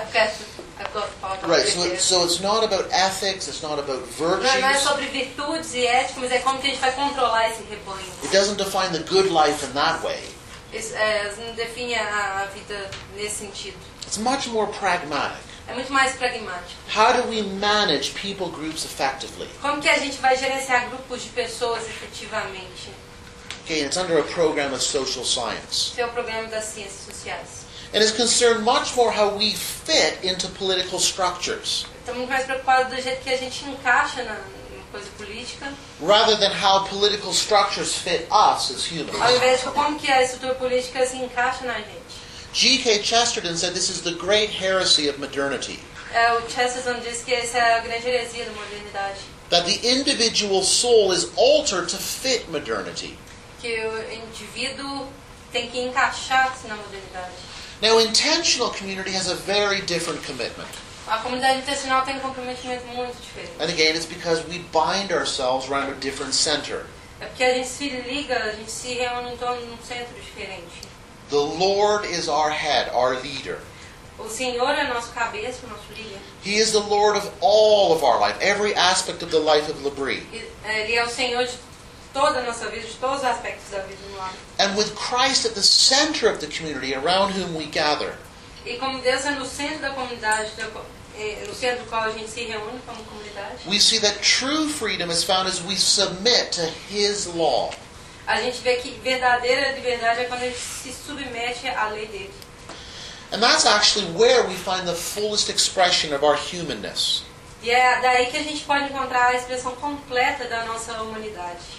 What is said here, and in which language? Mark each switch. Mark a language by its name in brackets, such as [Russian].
[English] So it's not about ethics, it's not about virtues. [Portuguese] Não é sobre virtudes e ética, mas é como que a gente vai controlar esse rebanho. [English] It doesn't define the good life in that way. [Portuguese] Não define a vida nesse sentido. [English] It's much more pragmatic. [Portuguese] É muito mais pragmático. [English] How do we manage people groups effectively? [Portuguese] Como que a gente vai gerenciar grupos de pessoas efetivamente? [English] Okay, it's under a program of social science. [Portuguese] Seu programa das ciências sociais. [English] And it's concerned much more how we fit into political structures. [Portuguese] Estou muito mais preocupado do jeito que a gente encaixa na coisa política. [English] Rather than how political structures fit us as humans. [Portuguese] Ao invés de como que a estrutura política se encaixa na gente. [English] G.K. Chesterton said this is the great heresy of modernity. [Portuguese] O Chesterton diz que essa é a grande heresia da modernidade. [English] That the individual soul is altered to fit modernity. [Portuguese] Que o indivíduo tem que encaixar-se na modernidade. [English] Now, intentional community has a very different commitment. [Portuguese] A comunidade intencional tem um comprometimento muito diferente. [English] And again, it's because we bind ourselves around a different center. [Portuguese] É porque a gente se liga, a gente se reúne em torno de um centro diferente. [English] The Lord is our head, our leader. [Portuguese] O Senhor é nosso cabeça, nosso líder. [English] He is the Lord of all of our life, every aspect of the life of Labrie. [Portuguese] Ele é o Senhor de toda a nossa vida, de todos os aspectos da vida no lar. [English] And with Christ at the center of the community around whom we gather. [Portuguese] E como Deus é no centro da comunidade, no centro do qual a gente se reúne como comunidade. [English] We see that true freedom is found as we submit to His law. [Portuguese] A gente vê que verdadeira liberdade é quando a gente se submete à lei dele. [English] And that's actually where we find the fullest expression of our humanness. [Portuguese] E é daí que a gente pode encontrar a expressão completa da nossa humanidade.